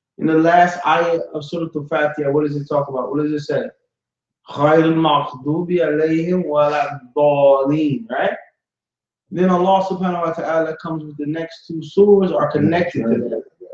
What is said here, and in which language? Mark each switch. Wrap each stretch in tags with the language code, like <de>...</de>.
<en>In the last ayah of Surah Al-Fatiha, what does it talk about? What does it say?</en> <ar>غَيْرِ الْمَغْضُوبِ عَلَيْهِمْ وَلَا الضَّالِينَ,</ar> <en>right? Then Allah subhanahu wa ta'ala comes with the next two surahs are connected to that.</en>